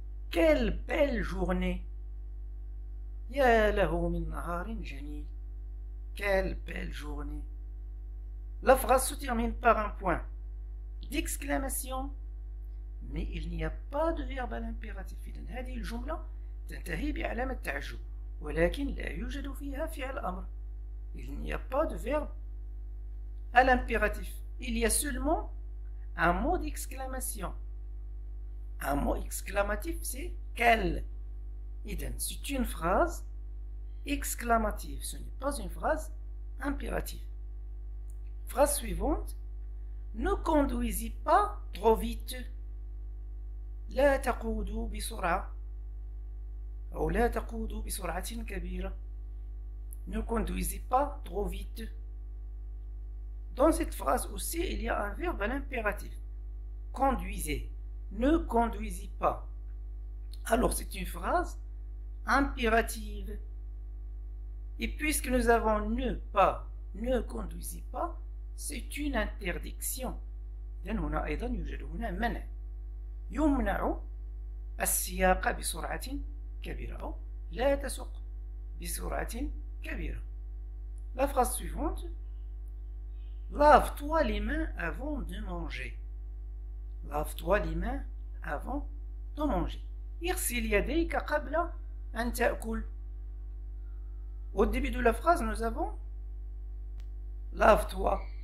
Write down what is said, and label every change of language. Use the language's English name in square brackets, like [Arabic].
[French] Quelle belle journée. [Arabic] يا له من نهار جميل. [French] Quelle belle journée. La phrase se termine par un point d'exclamation, mais il n'y a pas de verbe à l'impératif. [Arabic] إذن هذه الجملة تنتهي بعلامة تعجب، ولكن لا يوجد فيها فعل أمر. [French] Il n'y a pas de verbe à l'impératif. Il y a seulement un mot d'exclamation. Un mot exclamatif, c'est quel. إذن c'est une phrase exclamative. Ce n'est pas une phrase impérative. Phrase suivante. Ne conduisez pas trop vite. [Arabic] لا تقودوا بسرعة أو لا تقودوا بسرعة كبيرة. [French] Ne conduisez pas trop vite. Dans cette phrase aussi, il y a un verbe à l'impératif. Conduisez. Ne conduisez pas. Alors c'est une phrase impérative. Et puisque nous avons ne pas, ne conduisez pas, c'est une interdiction. [Arabic] إذن هنا أيضا يوجد هنا منع. يمنع السياقة بسرعة كبيرة أو لا تسوق بسرعة كبيرة. [French] La phrase suivante. Lave-toi les mains avant de manger. Lave-toi les mains avant de manger. [Arabic] اغسل يديك قبل أن تأكل. [French] Au début de la phrase, nous avons lave-toi.